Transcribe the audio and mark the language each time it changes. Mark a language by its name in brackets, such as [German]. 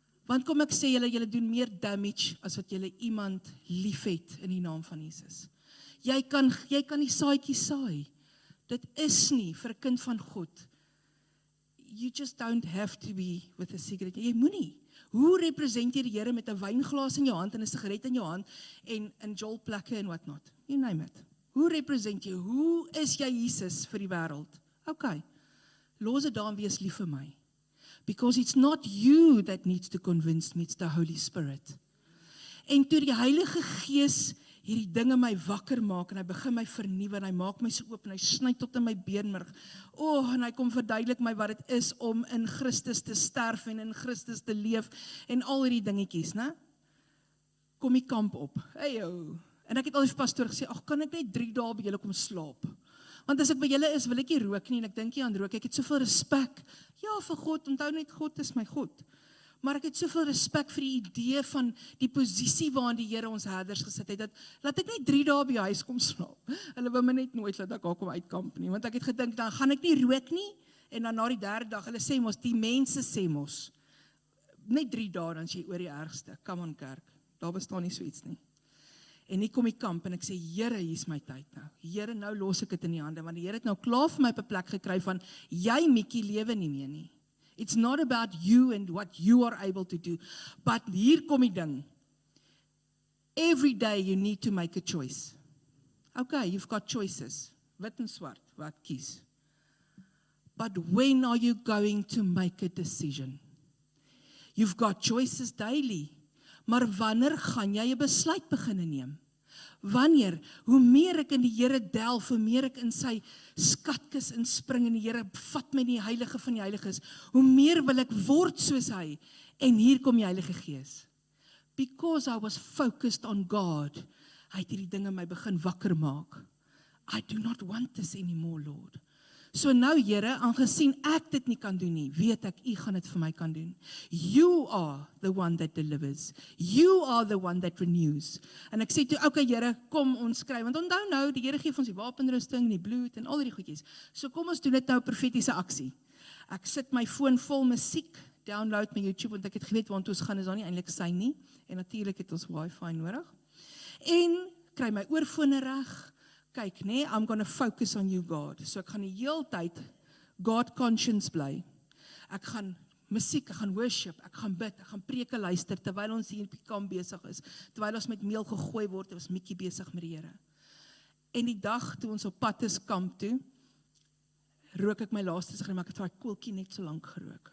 [Afrikaans] Want kom ek sê julle doen meer damage as wat julle iemand liefhet in die naam van Jesus. Jy kan die saadjie saai. Dit is nie vir 'n kind van God. [English] You just don't have to be with a cigarette. [Afrikaans] Jy moenie. Hoe represent jy die Here met 'n wynglas in jou hand en 'n sigaret in jou hand en in jolplekke en [English] what not? You name it. [Afrikaans] Hoe represent jy? Hoe is jy Jesus vir die wêreld? Okay. Los dit daar en wees lief vir my. [English] Because it's not you that needs to convince me, it's the Holy Spirit. [Afrikaans] En toe die Heilige Gees hierdie dinge my wakker maak en hy begin my vernuwe en hy maak my so oop en hy sny tot in my beenmerg. En hy kom verduidelik my wat dit is om in Christus te sterf en in Christus te leef en al hierdie dingetjies, né? Kom die kamp op. En ek het al die pastoor gesê, kan ek net 3 dae by julle kom slaap? Want as ek by julle is, wil ek nie rook nie en ek dink nie aan rook. Ek het soveel respek. Ja, vir God, onthou net God is my God. Maar ek het soveel respek vir die idee van die posisie waarin die Here ons herders gesit het, dat laat ek net 3 dae by die huis kom slaap. Hulle wou my net nooit laat ek daar kom uitkamp nie, want ek het gedink, dan gaan ek nie rook nie, en dan na die 3de dag, hulle sê mos, die mense sê mos, net 3 dae, dan sê jy oor die ergste, [English] come on [Afrikaans] kerk, daar bestaan nie so iets nie. En nie kom die kamp, en ek sê, Here, hier is my tyd nou. Here, nou los ek dit in die hande, want die Here het nou klaar vir my op 'n plek gekry van, jy Mikkie lewe nie meer nie. [English] It's not about you and what you are able to do, but [Afrikaans] hier kom die ding. [English] Every day you need to make a choice. Okay, you've got choices. [Afrikaans] Wit en swart, wat kies. [English] But when are you going to make a decision? You've got choices daily. [Afrikaans] Maar wanneer gaan jy 'n besluit begin neem? Wanneer? Hoe meer ek in die Here delf, hoe meer ek in sy skatkis inspring en die Here vat my in die heilige van die heiliges, hoe meer wil ek word soos hy. En hier kom die Heilige Gees. [English] Because I was focused on God, [Afrikaans] hy het hierdie dinge my begin wakker maak. [English] I do not want this anymore, Lord. [Afrikaans] So nou, Here, aangesien ek dit nie kan doen nie, weet ek, U gaan dit vir my kan doen. [English] You are the one that delivers. You are the one that renews. [Afrikaans] En ek sê toe, okay, Here, kom ons skryf, want onthou nou, die Here gee vir ons die wapenrusting, die bloed en al die goedjies. So kom ons doen dit nou, profetiese aksie. Ek sit my foon vol musiek, download my YouTube, want ek het geweet, want ons gaan is daar nie eintlik sy nie, en natuurlik het ons wifi nodig. En kry my oorfone reg, kyk, nee, [English] I'm going to focus on you, God. [Afrikaans] So ek gaan die hele tyd God conscience bly. Ek gaan musiek, ek gaan worship, ek gaan bid, ek gaan preke luister, terwyl ons hier op die kamp besig is, terwyl ons met meel gegooi word, was Mikkie besig met die Here. En die dag toe ons op pad is kamp toe, rook ek my laaste sigaret, maar ek het daai koeltjie net so lank gerook.